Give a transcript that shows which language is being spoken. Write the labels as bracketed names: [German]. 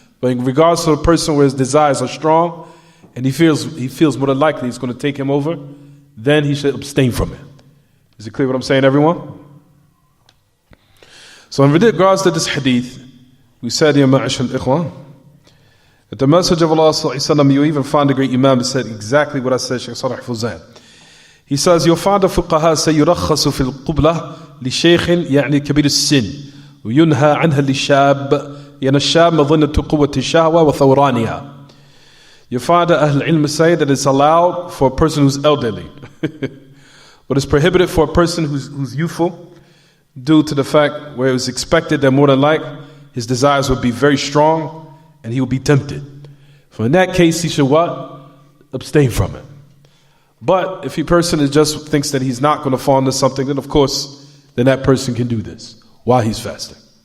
[English] But in regards to a person where his desires are strong, and he feels more than likely it's going to take him over, then he should abstain from it. Is it clear what I'm saying, everyone? So in regards to this hadith, we said, Ya ma'ash al-ikhwan, that the message of Allah sallallahu alaihi wasallam, you even find a great imam that said exactly what I said, Shaykh Salih Fawzan. [Arabic] He says, you'll find the fuqaha say, يُرَخَّصُ فِي الْقُبْلَةِ لِشَيْخٍ يعني كبير السن وينهى عنها للشاب يعني الشاب مظنة قوة الشهوة وثورانها. [English] You find that Ahl Ilm say that it's allowed for a person who's elderly, but it's prohibited for a person who's youthful, due to the fact where it was expected that more than like his desires would be very strong and he would be tempted. So in that case, he should what? Abstain from it. But if a person just thinks that he's not going to fall into something, then of course, then that person can do this while he's fasting.